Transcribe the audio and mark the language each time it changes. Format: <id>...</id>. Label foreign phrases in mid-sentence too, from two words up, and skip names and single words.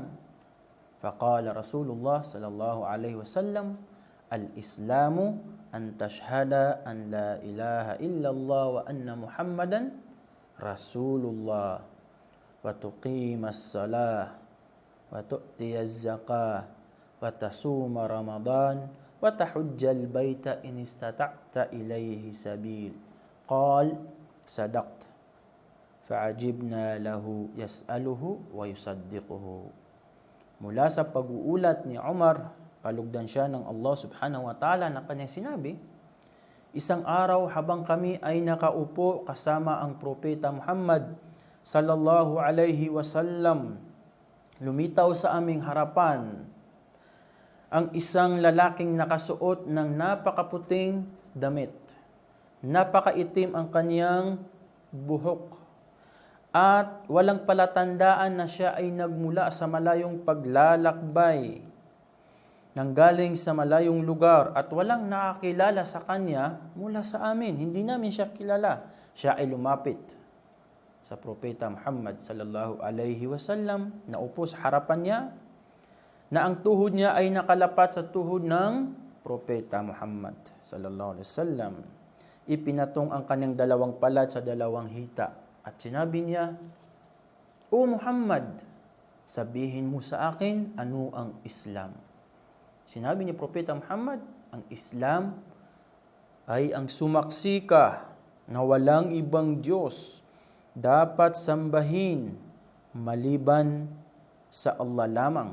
<ar>فقال رسول الله صلى الله عليه وسلم الإسلام أن تشهد أن لا إله إلا الله وأن محمدا رسول الله وتقيم الصلاة وتؤتي الزكاة وتصوم رمضان وتحج البيت إن استطعت إليه سبيل. قال صدقت. فعجبنا له يسأله ويصدقه.</ar> <tl>Mula sa pag-uulat ni Umar, kalugdan siya ng Allah</tl> <ar>سبحانه وتعالى</ar> <tl>na kanyang sinabi, isang araw habang kami ay nakaupo kasama ang propeta Muhammad</tl> <ar>صلى الله عليه وسلم,</ar> <tl>lumitaw sa aming harapan ang isang lalaking nakasuot ng napakaputing damit. Napakaitim ang kanyang buhok. At walang palatandaan na siya ay nagmula sa malayong paglalakbay, nanggaling sa malayong lugar, at walang nakakilala sa kanya mula sa amin. Hindi namin siya kilala. Siya ay lumapit sa Propeta Muhammad</tl> <ar>صلى الله عليه وسلم,</ar> <tl>naupo sa harapan niya, na ang tuhod niya ay nakalapat sa tuhod ng Propeta Muhammad</tl> <ar>صلى الله عليه وسلم.</ar> <tl>Ipinatong ang kanyang dalawang palad sa dalawang hita. At sinabi niya, "O Muhammad, sabihin mo sa akin ano ang Islam." Sinabi ni Propeta Muhammad, ang Islam ay ang sumaksi ka na walang ibang Diyos dapat sambahin maliban sa Allah lamang.</tl>